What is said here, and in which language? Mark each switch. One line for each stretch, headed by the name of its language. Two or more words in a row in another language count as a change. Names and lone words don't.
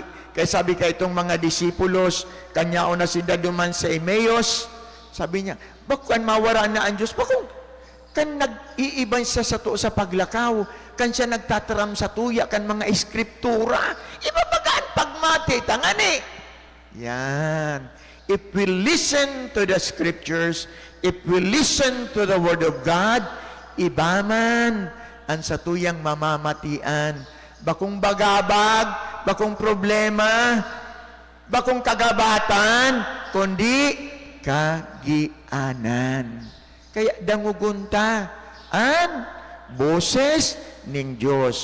Bikol: Kaya sabi ka itong mga disipulos, kanya o na sinda duman sa Emmaus, sabi niya, bakwan mawara na ang Diyos? Bakong kan nag-iibay sa sato sa paglakaw, kan siya nagtataram sa tuya, kan mga eskriptura, ibabagaan pagmati, tangani. Yan.
English: If we listen to the scriptures, if we listen to the Word of God,
Bikol: ibaman ang sa tuyang mamamatian. Bakong bagabag, bakong problema, bakong kagabatan, kundi kagianan. Kaya dangugunta ang boses ning Diyos.